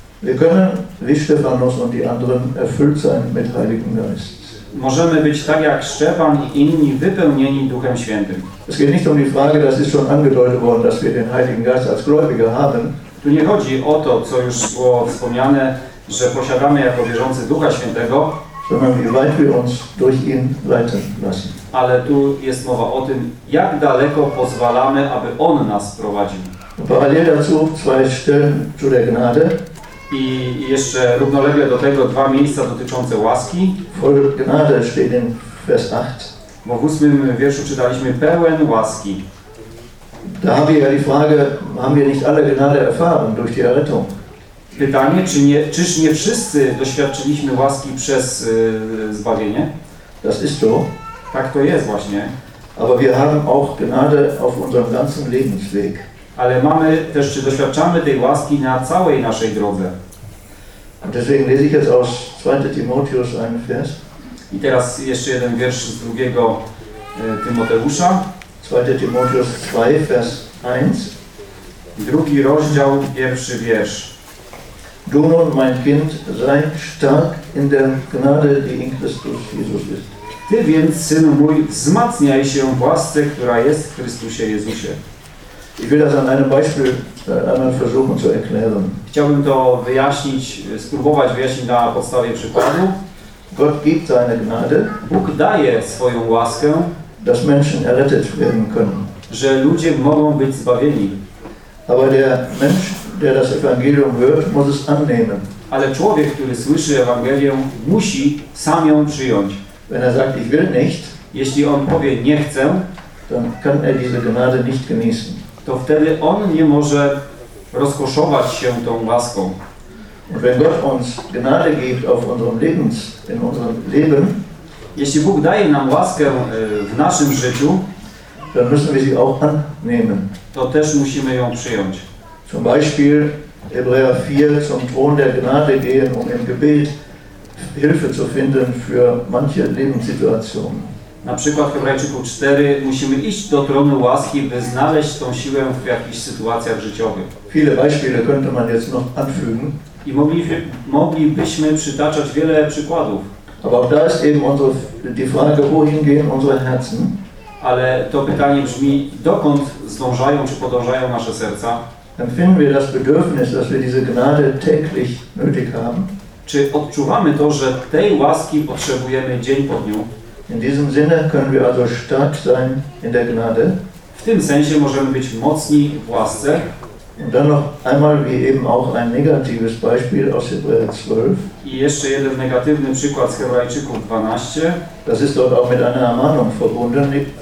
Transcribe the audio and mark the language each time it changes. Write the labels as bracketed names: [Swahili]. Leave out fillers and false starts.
[German] Wir können, wie Stephanus und die anderen, erfüllt sein mit Heiligen Geist. [Polish] Możemy być tak jak Stefan i inni, wypełnieni Duchem Świętym. [German] Es geht nicht um die Frage, das ist schon angedeutet worden, dass wir den Heiligen Geist als Gläubige haben. [Polish] Tu nie chodzi o to, co już było wspomniane, że posiadamy jako wierzący Ducha Świętego, [German] sondern wie weit wir uns durch ihn leiten lassen. [Polish] Ale tu jest mowa o tym, jak daleko pozwalamy, aby On nas prowadził. [German] Parallel dazu zwei Stellen zu der Gnade. [Polish] I jeszcze równolegle do tego dwa miejsca dotyczące łaski. [German] Voll Gnade steht in Vers 8. [Polish] Bo w 8 wierszu czytaliśmy pełen łaski. [German] Da haben wir ja die Frage, haben wir nicht alle Gnade erfahren durch die Errettung? [Polish] Pytanie, czyż nie wszyscy doświadczyliśmy łaski przez zbawienie? [German] Das ist so. [Polish] Tak to jest właśnie. [German] Aber wir haben auch Gnade auf unserem ganzen Lebensweg. [Polish] Ale mamy też, czy doświadczamy tej łaski na całej naszej drodze. [German] Deswegen lese ich jetzt aus 2. Timotheus einen Vers. [Polish] I teraz jeszcze jeden wiersz z 2. Tymoteusza. [German] 2. Timotheus 2, Vers 1. [Polish] Drugi rozdział, pierwszy wiersz. [German] Du nun, mein Kind, sei stark in der Gnade, die in Christus Jesus ist. [Polish] Ty więc, Synu mój, wzmacniaj się w łasce, która jest w Chrystusie Jezusie. [German] Ich will das an einem Beispiel einmal versuchen zu erklären. [Polish] Chciałbym to wyjaśnić, spróbować wyjaśnić na podstawie przykładu. [German] Gott gibt seine Gnade. [Polish] Bóg daje swoją łaskę, [German] dass Menschen errettet werden können. [Polish] Że ludzie mogą być zbawieni. [German] Aber der Mensch, der das Evangelium hört, muss es annehmen. [Polish] Ale człowiek, który słyszy Ewangelię, musi sam ją przyjąć. [German] Wenn er sagt, ich will nicht, [Polish] jeśli on powie, nie chcę, [German] dann kann er diese Gnade nicht genießen. [Polish] To wtedy on nie może rozkoszować się tą łaską. [German] Wenn Gott uns Gnade gibt auf unserem Lebens, in unserem Leben, [Polish] jeśli Bóg daje nam łaskę w naszym życiu, [German] dann müssen wir sie auch annehmen. [Polish] To też musimy ją przyjąć. [German] Zum Beispiel Hebräer 4 zum Thron der Gnade gehen, um im Gebet Hilfe zu finden für manche Lebenssituationen. [Polish] Na przykład w Hebrajczyku 4 musimy iść do tronu łaski, by znaleźć tą siłę w jakichś sytuacjach życiowych. [German] Viele Beispiele könnte man jetzt noch anfügen. [Polish] I moglibyśmy przytaczać wiele przykładów. [German] Aber da ist eben die Frage, wohin gehen unsere Herzen? [Polish] Ale to pytanie brzmi, dokąd zdążają czy podążają nasze serca? [German] Empfinden wir das Bedürfnis, dass wir diese Gnade täglich nötig haben? [Polish] Czy odczuwamy to, że tej łaski potrzebujemy dzień po dniu? [German] In diesem Sinne können wir also stark sein in der Gnade. [Polish] W tym sensie możemy być mocni w łasce. [German] Und dann noch einmal, wie eben auch ein negatives Beispiel aus Hebräer 12. [Polish] I jeszcze jeden negatywny przykład z Hebrajczyków 12. [German] Das ist dort auch mit einer Ermahnung verbunden.